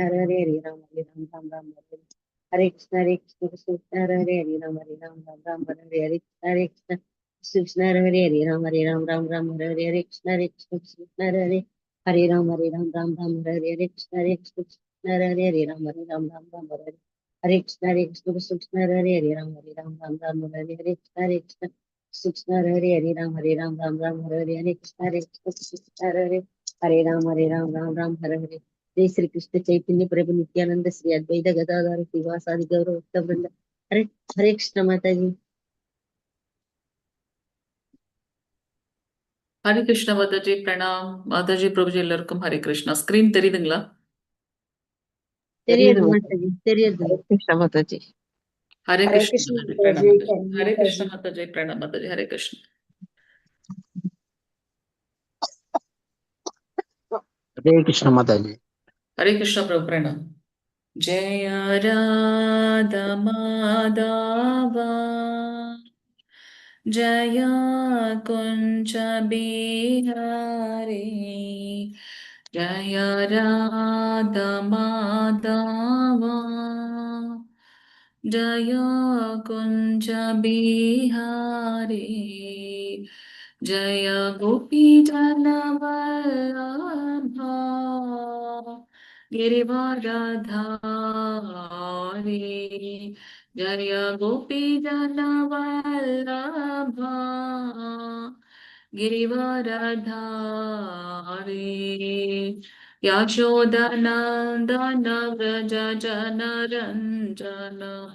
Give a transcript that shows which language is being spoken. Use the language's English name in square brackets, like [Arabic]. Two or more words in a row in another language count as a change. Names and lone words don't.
[Sanskrit] Hare Ram, Ram Ram, Hare Krishna, Hare Krishna, Krishna Krishna, Hare Ram, Ram Ram, Hare Hare Hare Krishna, Krishna Hare Ram, Ram Ram, Hare Hare Krishna, Hare Krishna, Krishna Hare Ram, Ram Ram, Hare Hare Krishna, Hare Krishna, Hare Ram, Ram Ram, Hare Krishna, Hare Krishna, Krishna Hare Ram, Ram Ram, Hare Hare Hare Krishna, Krishna Hare Ram, Ram Ram, Hare Hare Krishna, Hare Krishna, Hare Ram, Ram Hare Hare. जय श्री कृष्ण चैतन्य प्रभु नित्यानंद श्री अद्वैत गदाधर श्रीवासादि गौरव भक्त वृंद. [Hindi] हरे हरे कृष्ण माता जी. [Tamil] ஹரி கிருஷ்ண மாதாஜி பிரணாம். மாதாஜி பிரபுஜி எல்லாருக்கும் ஹரி கிருஷ்ணா. ஸ்கிரீன் தெரியுதுங்களா? தெரியுது மாता जी, தெரியுது. [Hindi] हरे कृष्ण माता जी. [Tamil] ஹரே [Hindi] हरे [Tamil] கிருஷ்ண [Hindi] कृष्ण [Tamil] மாதாஜி [Hindi] माता [Tamil] பிரணாம் [Hindi] जी, [Tamil] மாதாஜி. ஹரே [Hindi] माता [Tamil] கிருஷ்ண [Hindi] जी। [Tamil] மாதாஜி பிரணாம் மாதாஜி. ஹரே கிருஷ்ண. [Hindi] हरे कृष्ण माता जी. [Tamil] ஹரே கிருஷ்ண பிரபு பிரணாம். [Sanskrit] जय राधा माधव जय कुञ्ज बिहारी जय राधा माधव जय कुंज बिहारी जय गोपी जनवल्लभा गिरिवरधारी जय गोपी जनवल्लभा गिरिवरधारी यशोदनन्दन व्रज जनरञ्जन